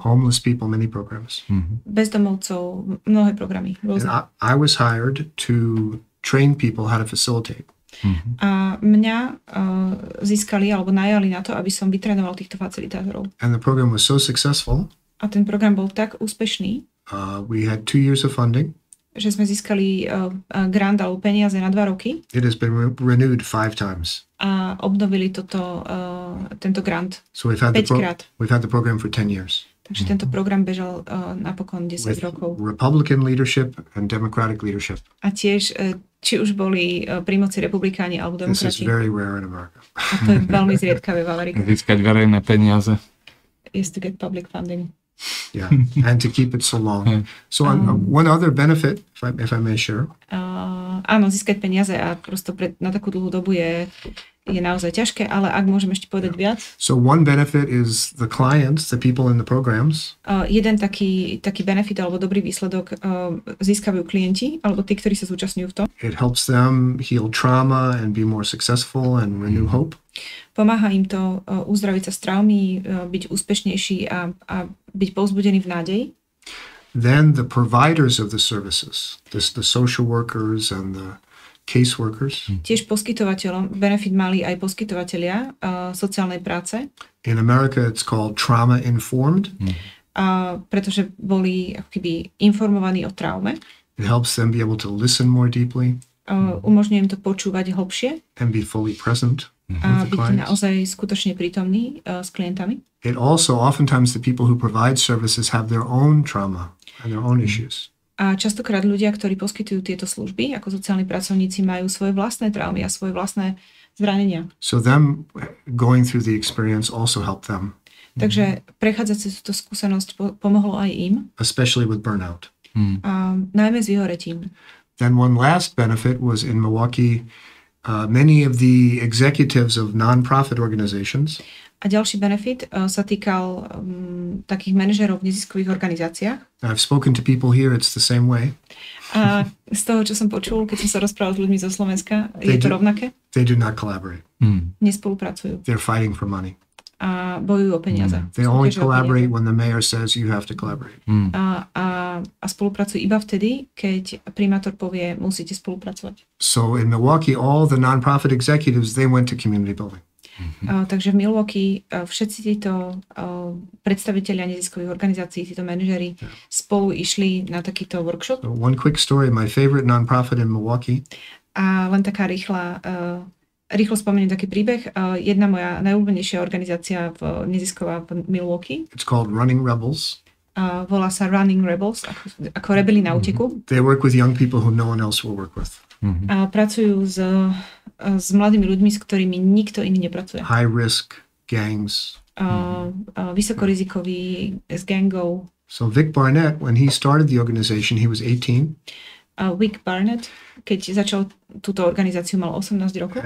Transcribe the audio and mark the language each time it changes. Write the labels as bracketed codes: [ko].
[en] Homeless people, many programs. [sk] Bezdomovcov, mnohé programy. [en] And I was hired to train people how to facilitate. [sk] A mňa získali alebo najali na to, aby som vytrénoval týchto facilitátorov. [en] And the program was so successful. [sk] A ten program bol tak úspešný. [en] We had 2 years of funding. [sk] Že sme získali grant alebo peniaze na 2 roky. [en] It has been renewed 5 times. [sk] A obnovili tento grant 5 krát. [en] We've had the program for 10 years. [sk] Takže tento program bežal napokon 10 rokov. [en] Republican leadership and democratic leadership. [sk] A tiež, či už boli pri moci republikáni alebo demokrati. [en] This is very rare in America. [sk] A to je veľmi zriedkavé v Amerike. Získať verejné peniaze. [en] Is to get public funding. Yeah, and to keep it so long. So one other benefit, if I may share. [sk] Áno, získať peniaze a prosto na takú dlhú dobu je naozaj ťažké, ale ak môžem ešte povedať viac. [en] So one benefit is the clients, the people in the programs. [sk] Jeden taký benefit alebo dobrý výsledok získajú klienti alebo tí, ktorí sa zúčastňujú v tom. [en] It helps them heal trauma and be more successful and renew hope. [sk] Pomáha im to uzdraviť sa z traumy, byť úspešnejší a byť povzbudený v nádeji. [en] Then the providers of the services, the social workers and the case workers. [sk] Tiež poskytovateľom, benefit mali aj poskytovatelia sociálnej práce. [en] In America it's called trauma informed. [sk] Pretože boli ako keby informovaní o traume. [en] It helps them be able to listen more deeply. [sk] Umožňuje im to počúvať hlbšie. [en] And be fully present. [sk] A byť naozaj skutočne prítomný s klientami. [en] It also, oftentimes, the people who provide services have their own trauma and their own issues. [sk] A častokrát ľudia, ktorí poskytujú tieto služby, ako sociálni pracovníci, majú svoje vlastné traumy a svoje vlastné zranenia. [en] So them going through the experience also helped them. [sk] Takže prechádzať si túto skúsenosť pomohlo aj im. [en] Especially with burnout. [sk] A najmä s vyhoretím. [en] Then one last benefit was in Milwaukee, many of the executives of non-profit organizations. [sk] A ďalší benefit sa týkal takých manažerov v neziskových organizáciách. [en] I've spoken to people here, it's the same way. [sk] A z toho, čo som počul, keď som sa rozprával s ľuďmi zo Slovenska, je to rovnaké? [en] They do not collaborate. [sk] Nespolupracujú. [en] They're fighting for money. [sk] A bojujú o peniaze. [en] They only collaborate when the mayor says you have to collaborate. [sk] A spolupracujú iba vtedy, keď primátor povie, musíte spolupracovať. [en] So in Milwaukee, all the non-profit executives, they went to community building. [sk] Takže v Milwaukee všetci títo predstavitelia neziskových organizácií, títo manažeri spolu išli na takýto workshop. [en] So one quick story, my favorite non-profit in Milwaukee. [sk] A len taká rýchlo spomeniem taký príbeh. Jedna moja najobľúbenejšia organizácia nezisková v Milwaukee. [en] It's called Running Rebels. [sk] Volá sa Running Rebels, ako rebeli na úteku. [en] They work with young people who no one else will work with. [sk] A pracujú s mladými ľuďmi, s ktorými nikto iný nepracuje. [en] High risk gangs. [sk] Vysokorizikový z gangov. [en] So Vic Barnett, when he started the organization, he was 18. [sk] Vic Barnett, keď začal túto organizáciu, mal 18 rokov.